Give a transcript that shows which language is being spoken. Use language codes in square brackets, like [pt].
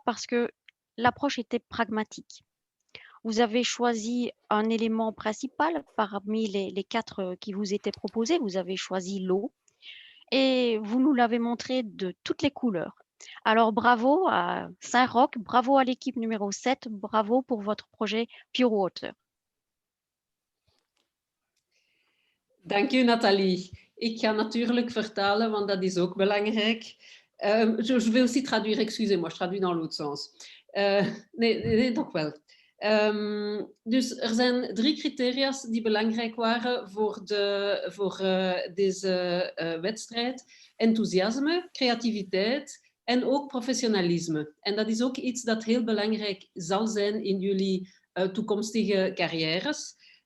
[fr] Parce que l'approche était pragmatique. Vous avez choisi un élément principal parmi les 4 qui vous étaient proposés. Vous avez choisi l'eau et vous nous l'avez montré de toutes les couleurs. Alors bravo à Saint-Roch, bravo à l'équipe numéro 7, bravo pour votre projet Pure Water. [nl] Dank u Nathalie. Ik ga natuurlijk vertalen, want dat is ook belangrijk. [fr] Je vais aussi traduire, excusez-moi, je traduis dans l'autre sens. [nl] Nee, toch wel. Dus er zijn 3 criteria's die belangrijk waren voor deze wedstrijd. Enthousiasme, creativiteit en ook professionalisme. En dat is ook iets dat heel belangrijk zal zijn in jullie toekomstige carrières.